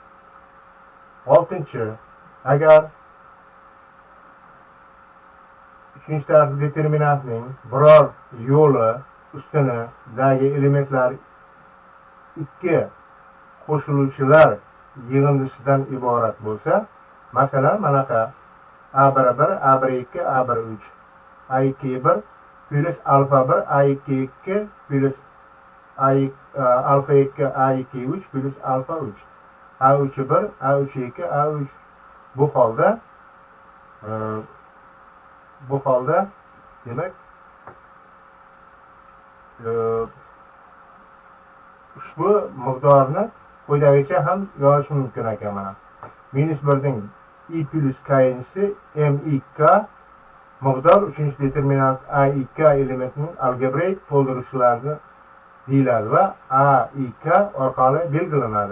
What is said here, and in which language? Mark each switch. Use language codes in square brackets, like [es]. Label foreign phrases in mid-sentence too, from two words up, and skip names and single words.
[uz] 6. Agar 3-chi tarafli determinantning biror yo'li ustunidagi elementlar ikki qo'shiluvchilar yig'indisidan iborat bo'lsa, masalan, manaqa A11, A12, A13, A21 plus alfa 1, A22 plus alfa 2, A23 plus alfa 3, A31, A32, A3. Bu holda demak ushbu miqdorni quyidagicha ham yozish mumkin ekan. Mana -1ning I plus k'inchisi M2k miqdor 3-chi determinant A2k elementining algebraik to'ldirishlarini deyiladi va A2k orqali belgilanadi.